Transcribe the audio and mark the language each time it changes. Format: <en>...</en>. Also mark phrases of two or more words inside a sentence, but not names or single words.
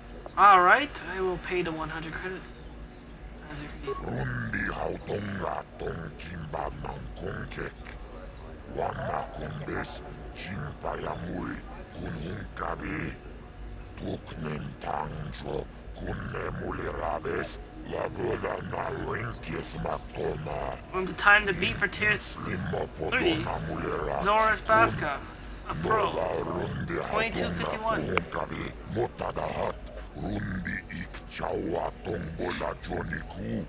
<en>Alright, I will pay the 100 credits. As agreed. Rundi hautonga tong kimba ng kongkek. Wana kumbes chimpa yamul kunhung kabi. Tuknen tangjo kunne mulirabes. Lagoda na rinkis matoma. On the time to beat for tier 3, Zora's Bavka, a pro, 2251. Motadahat, rundi ik chawa tombola joniku.</en>